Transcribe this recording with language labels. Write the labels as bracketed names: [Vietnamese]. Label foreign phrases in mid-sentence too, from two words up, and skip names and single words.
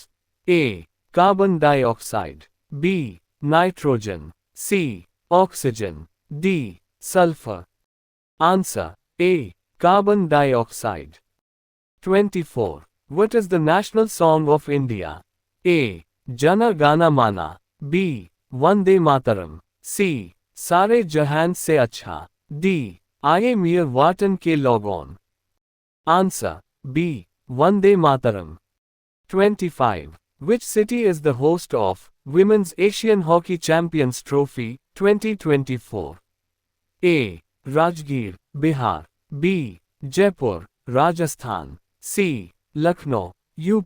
[English] A. Carbon dioxide. B. Nitrogen. C. Oxygen. D. Sulfur. Answer. A. Carbon dioxide. 24. What is the national song of India? A. Jana Gana Mana. B. Vande Mataram. C. Sare Jahan Se Acha. D. Aaye Meer Watan Ke Logon. Answer. B. Vande Mataram. 25. Which city is the host of Women's Asian Hockey Champions Trophy 2024? A. Rajgir, Bihar. B. Jaipur, Rajasthan. C. Lucknow, UP.